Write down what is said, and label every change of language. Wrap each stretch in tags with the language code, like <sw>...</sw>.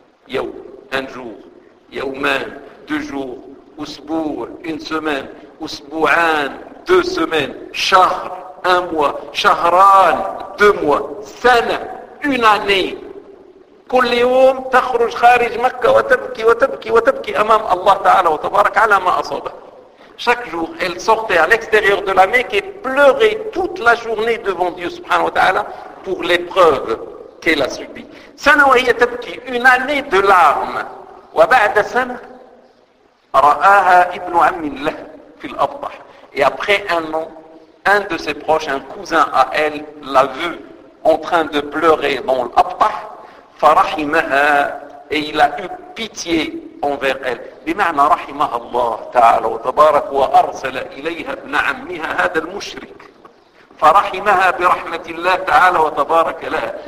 <fr>Un jour, deux jours,</fr> <ar>usbour,</ar> <fr>une semaine,</fr> <ar>usbouan,</ar> <fr>deux semaines,</fr> <ar>shahr,</ar> <fr>un mois,</fr> <ar>shahran,</ar> <fr>deux mois,</fr> <ar>sana,</ar> <fr>une année.</fr> <ar>كل يوم تخرج خارج مكة وتبكي وتبكي وتبكي أمام الله تعالى وتبارك على ما أصابه.</ar> <fr>Chaque jour, elle sortait à l'extérieur de la Mecque et pleurait toute la journée devant Dieu</fr> <ar>subhanahu wa ta'ala</ar> <fr>pour l'épreuve qu'elle a subie.</fr> <ar>Sana wa hiya tabki,</ar> <fr>une année de larmes.</fr> <ar>Wa ba'da sana ra'aha ibn 'ammin lah fi al-abtah.</ar> <fr>Et après un an, un de ses proches, un cousin à elle, l'a vu en train de pleurer dans l'abtah.</fr> <ar>Farahimaha,</ar> <fr>et il a eu pitié envers elle.</fr> <ar>بمعنى رحمها الله تعالى وتبارك وأرسل إليها ابن عمها هذا المشرك فرحمها برحمة الله تعالى وتبارك لها.</ar>